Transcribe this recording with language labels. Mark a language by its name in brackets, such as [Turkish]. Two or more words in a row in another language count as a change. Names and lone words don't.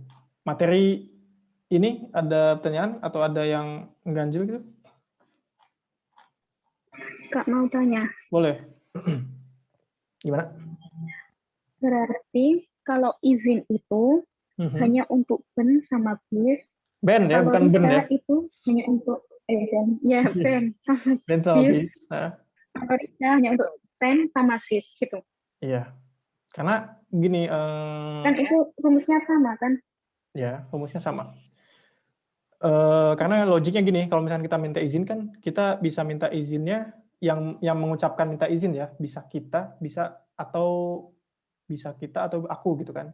[Indonesian] Materi ini ada pertanyaan atau ada yang mengganjil gitu? Kak mau tanya. Boleh. Gimana? Berarti kalau izin itu hanya untuk ben sama bir. Ben ya, bukan ben ya. Itu hanya untuk ben. Ya, ben sama Ben sama bir. Kalau Rika hanya untuk pen sama sis gitu. Iya. Karena gini. Kan itu rumusnya sama kan? Ya, rumusnya sama. Karena logiknya gini, kalau misalnya kita minta izin kan, kita bisa minta izinnya yang mengucapkan minta izin ya, bisa kita atau aku gitu kan.